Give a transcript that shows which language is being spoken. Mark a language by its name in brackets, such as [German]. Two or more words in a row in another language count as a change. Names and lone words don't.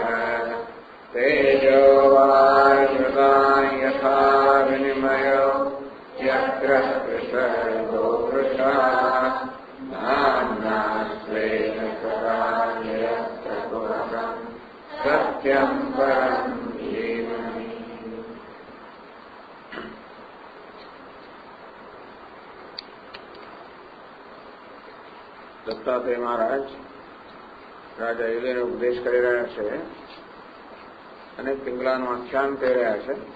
[Sanskrit] तेजो वायुर्गां यथा विनिमयो यत्र विसर्गो वृषा नाम्ना स्वेन सदा निरस्तकुहकं सत्यं परं धीमहि। [Gujarati] દત્તાત્રેય મહારાજ રાજા યુધિને ઉપદેશ કરી રહ્યા છે અને પિંગલાનું આખ્યાન કહી રહ્યા છે.